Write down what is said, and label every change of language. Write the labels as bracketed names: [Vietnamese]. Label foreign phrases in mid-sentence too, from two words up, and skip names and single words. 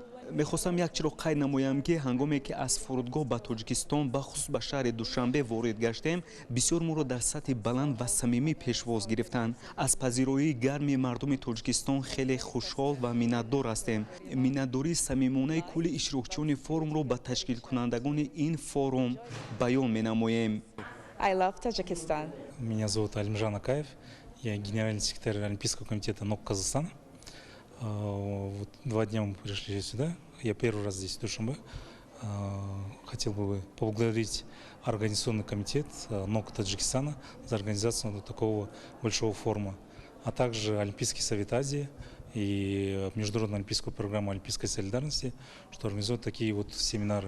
[Tajik] мехостам якчиро қайд намоям ки ҳангоме ки аз фурудгоҳ ба Тоҷикистон бахусус ба шаҳри Душанбе ворид гаштем, бисёр моро дар сатҳи баланд ва самимӣ пешвоз гирифтанд. аз пазироии гарми мардуми Тоҷикистон хеле хушҳол ва миннатдор ҳастем. миннатдории самимонаи кулли иштирокчиёни форумро ба ташкилкунандагони ин форум баён менамоем. [English] I love Tajikistan. [Russian] Меня зовут Алимжан Акаев, я генеральный секретарь Олимпийского комитета НОК Казахстана. Вот 2 дня мы пришли сюда, я первый раз здесь в Душанбе. Хотел бы поблагодарить организационный комитет НОК Таджикистана за организацию такого большого форума, а также Олимпийский совет Азии и Международную олимпийскую программу Олимпийской солидарности, что организуют такие вот семинары.